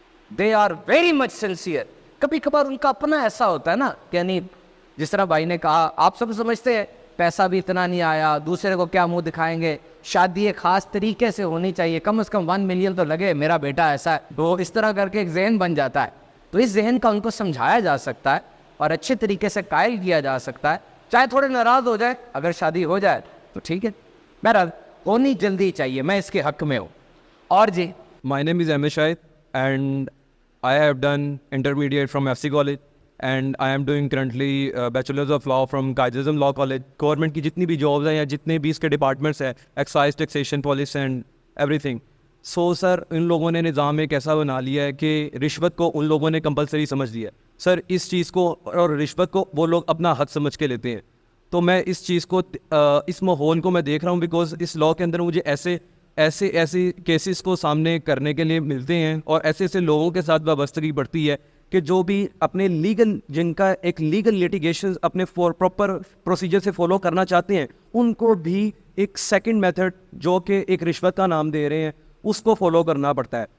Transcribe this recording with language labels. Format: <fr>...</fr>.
<en>They are very much sincere.</en> <hi>कभी कभार उनका अपना ऐसा होता है ना, यानी जिस तरह भाई ने कहा, आप सब समझते हैं पैसा भी इतना नहीं आया, दूसरे को क्या मुंह दिखाएंगे, शादी एक खास तरीके से होनी चाहिए, कम से कम 1 मिलियन तो लगे, मेरा बेटा ऐसा है, तो इस तरह करके एक जहन बन जाता है। तो इस जहन का उनको समझाया जा सकता है और अच्छे तरीके से कायल किया जा सकता है, चाहे थोड़े नाराज हो जाए, अगर शादी हो जाए तो ठीक है। बहरहाल होनी जल्दी चाहिए, मैं इसके हक में हूँ। और जी,</hi> <en>My name is Amish Shahid and I have done intermediate from FC College and I am doing currently Bachelor's of Law from Kaiserism Law College.</en> <hi>Government की जितनी भी जॉब्स हैं या जितने भी इसके डिपार्टमेंट्स हैं, excise, taxation, police and everything, so sir इन लोगों ने निज़ाम एक ऐसा बना लिया है कि रिश्वत को उन लोगों ने कंपलसरी समझ लिया है। सर इस चीज़ को और रिश्वत को वो लोग अपना हक समझ के लेते हैं। तो मैं इस चीज़ को, इस माहौल को मैं देख रहा हूँ, बिकॉज इस लॉ के अंदर मुझे ऐसे केसेस को सामने करने के लिए मिलते हैं और ऐसे ऐसे लोगों के साथ वाबस्तगी बढ़ती है कि जो भी अपने लीगल, जिनका एक लीगल लिटिगेशन अपने प्रॉपर प्रोसीजर से फॉलो करना चाहते हैं, उनको भी एक सेकंड मेथड जो कि एक रिश्वत का नाम दे रहे हैं उसको फॉलो करना पड़ता है।</hi>